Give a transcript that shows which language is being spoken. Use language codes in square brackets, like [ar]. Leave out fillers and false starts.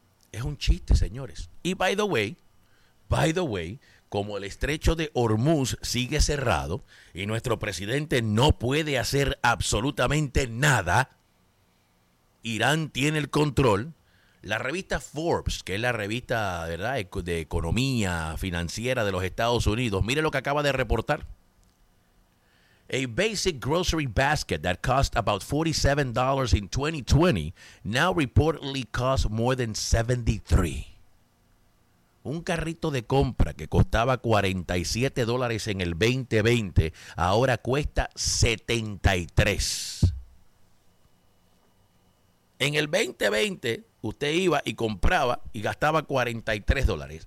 [es] Es un chiste, señores. Y [en] by the way, [es] como el estrecho de Hormuz sigue cerrado y nuestro presidente no puede hacer absolutamente nada, Irán tiene el control. La revista Forbes, que es la revista, ¿verdad?, de economía financiera de los Estados Unidos, mire lo que acaba de reportar. [en] A basic grocery basket that cost about $47 in 2020 now reportedly costs more than $73. [es] Un carrito de compra que costaba $47 en el 2020 ahora cuesta $73. En el 2020 usted iba y compraba y gastaba $43.